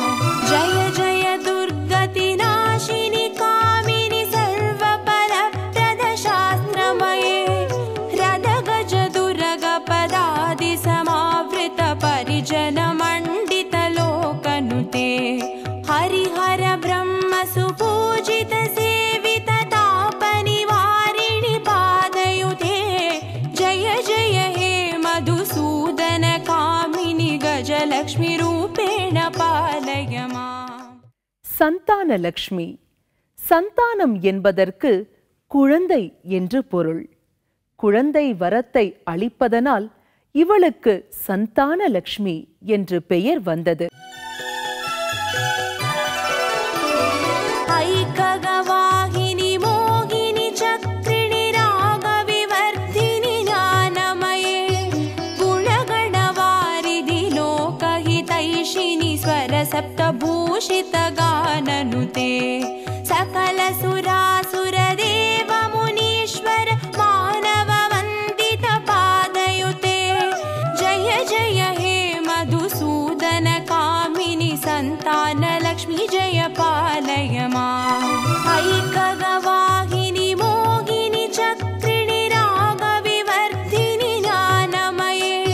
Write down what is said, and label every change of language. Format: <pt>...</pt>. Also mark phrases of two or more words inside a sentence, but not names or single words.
<sa>जय जय दुर्गति नाशिनि कामिनि सर्वफलप्रद शास्त्रमये रदगज दुर्ग पदादि समावृत परिजन मण्डित लोकनुते हरिहर ब्रह्म सुपूजित सेवित तापनिवारिणि पादयुते जय जय हे मधुसूदन कामिनि गजल</sa> <ta>சந்தான லக்ஷ்மி. சந்தானம் என்பதற்கு குழந்தை என்று பொருள். குழந்தை வரத்தை அளிப்பதனால் இவளுக்கு சந்தான லக்ஷ்மி என்று பெயர் வந்தது.</ta> <sa>ऐककवाहिनि मोहिनि चक्रिणि रागविवर्धिनि ज्ञानमये गुणगणवारिधि लोकहितैषिणि स्वरसप्तभूषित கானனுதே सकल सुरासुर देव मुनीश्वर मानव वंदित पादयुते जय जय हे मधुसूदन कामिनी संतान लक्ष्मी जय पालय मां ऐकगवाहिनी मोहिनी चक्रिणि राग विवर्धिनि ज्ञानमये</sa>